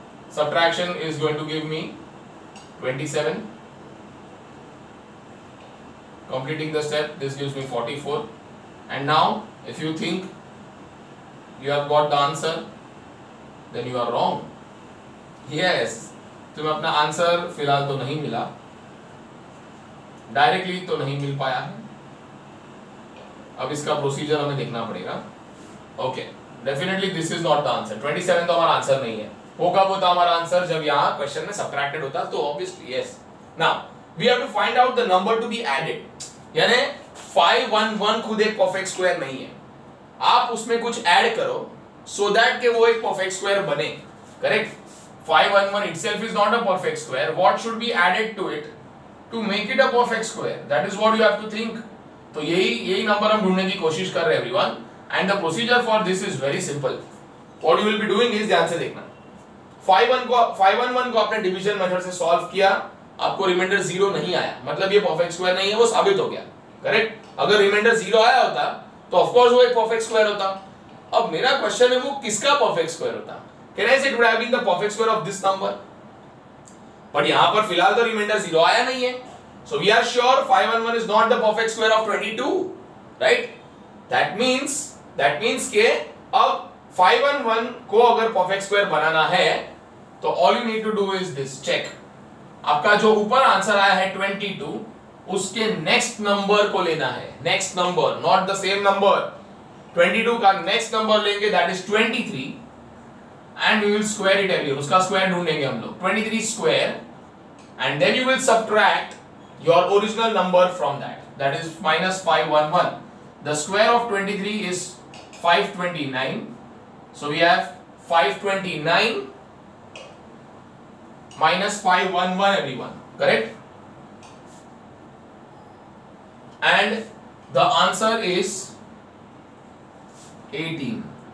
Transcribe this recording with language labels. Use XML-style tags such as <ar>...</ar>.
<en>Subtraction is going to give me 27. Completing the step, this gives me 44. And now if you think you have got the answer, then you are wrong.</en> <hi>Yes, तुम्हें अपना answer फिलहाल तो नहीं मिला, directly तो नहीं मिल पाया है. अब इसका प्रोसीजर हमें देखना पड़ेगा. Okay,</hi> <en>Definitely this is not the answer.</en> <hi>27 तो हमारा आंसर नहीं है. वो कब होता हमारा आंसर? जब यहाँ क्वेश्चन में सब्ट्रैक्टेड होता, तो obviously yes.</hi> <en>Now we have to find out the number to be added.</en> <hi>यानी 511 खुद एक परफेक्ट स्क्वायर नहीं है, आप उसमें कुछ ऐड करो</hi> <en>so that</en> <hi>के वो एक perfect square बने,</hi> <en>correct? 511 itself is not a perfect square. What should be added to it to make it a perfect square? That is what you have to think.</en> <hi>तो यही number हम ढूंढने की कोशिश कर रहे हैं everyone.</hi> <en>And the procedure for this is very simple. What you will be doing is,</en> <hi>ध्यान से देखना, 511 को आपने डिवीजन मेथड से सॉल्व किया, आपको रिमाइंडर 0 नहीं आया, मतलब ये परफेक्ट स्क्वायर नहीं है, वो साबित हो गया, करेक्ट? अगर रिमाइंडर 0 आया होता तो ऑफ कोर्स वो एक परफेक्ट स्क्वायर होता. अब मेरा क्वेश्चन है वो किसका परफेक्ट स्क्वायर होता?</hi> <en>can I say it would have been the perfect square of this number,</en> <hi>but यहां पर फिलहाल तो रिमाइंडर 0 आया नहीं है.</hi> <en>So we are sure 511 is not the perfect square of 22, right?</en> <hi>That means के अब 511 को अगर परफेक्ट स्क्वायर बनाना है तो</hi> <en>all you need to do is this,</en> <hi>check. आपका जो ऊपर आंसर आया है 22, उसके नेक्स्ट नंबर को लेना है, next number,</hi> <en>Not the same number.</en> <hi>22 का नेक्स्ट नंबर लेंगे, that is 23,</hi> <en>And we will square it everyone.</en> <hi>उसका स्क्वायर ढूंढेंगे हम लोग,</hi> <en>23 square, and then you will subtract your original number from that is minus 511. The square of 23 is 529. So we have 529 minus 511 everyone, correct? And the answer is 18.</en>